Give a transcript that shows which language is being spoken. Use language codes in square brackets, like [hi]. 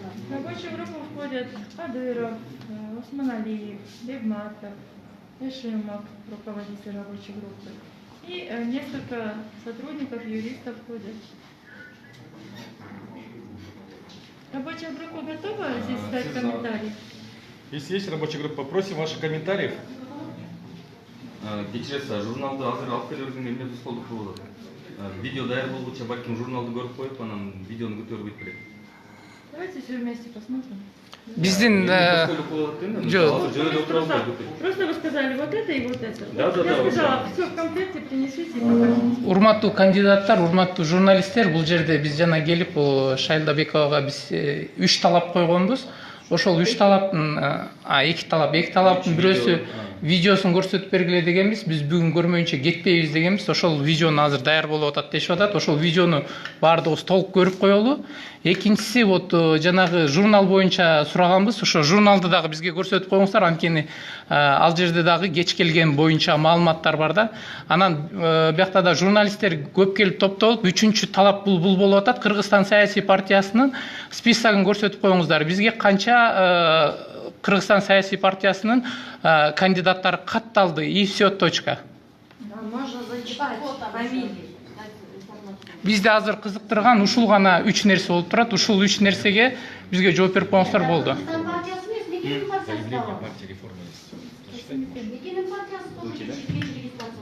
[ru] В рабочую группу входят Кадыров, Османалиев, Бегматов, Ешимов, руководитель рабочей группы. И несколько сотрудников, юристов входят. Рабочая группа готова здесь дать комментарий? Если есть рабочая группа, просим ваших комментариев. [ky] Кечиресіз, журналды азыр алып келерген эмне тоскоолдук болуп атат. Видео даяр болгуча балким журналды көрүп коюп, анан видеону көтөрүп кетпелек. [ru] Давайте все вместе посмотрим. [ky] Биздин [ru] Просто вы сказали вот это и вот это. Да. Я сказала, все в комплекте принесите и покажите. [ky] урматтуу кандидаттар, урматтуу журналисттер, бул жерде биз жана келип Шайлда Бековага биз 3 талап койгонбуз. Ошол 3 талаптын, 2 талаптын бирөөсү видеосун көрсөтүп бергиле дегенбиз. Биз бүгүн көрмөйүнчө кетпейбиз дегенбиз. Ошол видеону азыр даяр болуп атат дешип атат. Ошол видеону баардыгыбыз толук көрүп коелу. Экинчиси вот жанагы журнал боюнча сураганбыз. Ошо журналды дагы бизге көрсөтүп коюңуздар. Анткени ал жерде дагы кеч келген боюнча маалыматтар бар да. Анан биякта да журналисттер көп келип топтолуп, 3-чү талап бул болуп атат. Кыргызстан саясий партиясынын списогун көрсөтүп коюңуздар. Бизге канча Кыргызстан саясий партиясынын кандидаттары катталды [ru] и все точка. Можно зачитать фамилии. [ky] Бизде азыр кызыктырган ушул гана 3 нерсе болуп турат. Ушул 3 нерсеге бизге жооп берип коюңуздар болду. [ru] Заявление партии реформы есть. Единая партия тоже чуть-чуть регистрация.